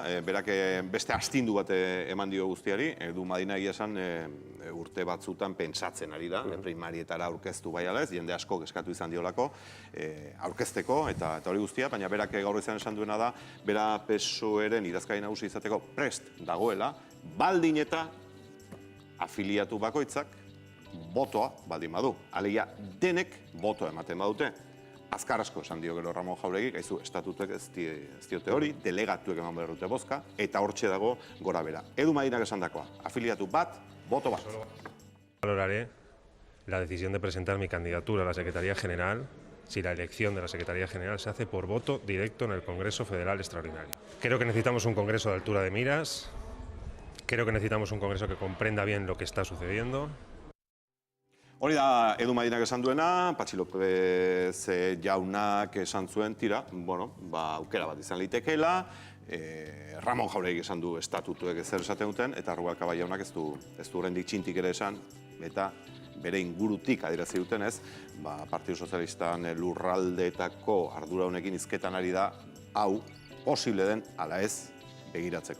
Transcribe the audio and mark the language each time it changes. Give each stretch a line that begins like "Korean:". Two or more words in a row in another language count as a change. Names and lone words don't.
Basque: Berak beste astindu bat eman dio guztiari. Edu Madinak esan urte batzutan pentsatzen ari da, primarietara aurkeztu bai ala ez, jende asko eskatu izan diolako aurkezteko eta hori guztia, baina berak gaur izan esan duena da, bera PSOEren idazkari nagusi izateko prest dagoela, baldin eta afiliatu bakoitzak botoa baldin badu. Alegia denek botoa ematen badute. Azkar asko esan dio gero Ramon Jauregik, haizu, estatutek ez diote hori, delegatuek eman behar dute bozka, eta hortxe dago gora bera. Edu Madinak esan dakoa, afiliatu bat, voto bat.
Spanish: Valoraré la decisión de presentar mi candidatura a la Secretaría General si la elección de la Secretaría General se hace por voto directo en el Congreso Federal Extraordinario. Creo que necesitamos un Congreso de altura de miras, creo que necesitamos un Congreso que comprenda bien lo que está sucediendo.
Basque: Hori da Edu Madinak esan duena, Patxi López jaunak esan zuen, tira, aukera bat izan litekeela, Ramon Jauregik esan du estatutuek ezer esaten duten, eta Rubalcaba jaunak ez du horrendik txintik ere esan, eta bere ingurutik adierazi duten ez, Partidu Sozialistan lurraldeetako ardura honekin hizketan ari da, hau, posible den, ala ez, begiratzeko.